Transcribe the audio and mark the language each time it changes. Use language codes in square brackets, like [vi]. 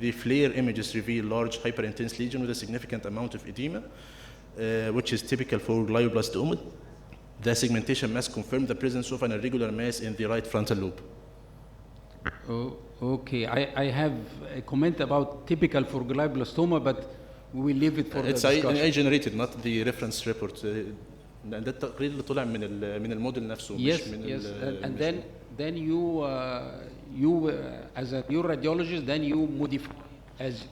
[en] The FLAIR images reveal large hyperintense lesion with a significant amount of edema, which is typical for glioblastoma. The segmentation mask confirmed the presence of an irregular mass in the right frontal lobe. Okay, I have a comment about typical for glioblastoma, but we will leave it for the discussion. It's AI-generated, not the reference report. [ar] ده التقرير اللي طلع من الموديل نفسه. [en] Yes, yes, and then you as a neuroradiologist, then you modify as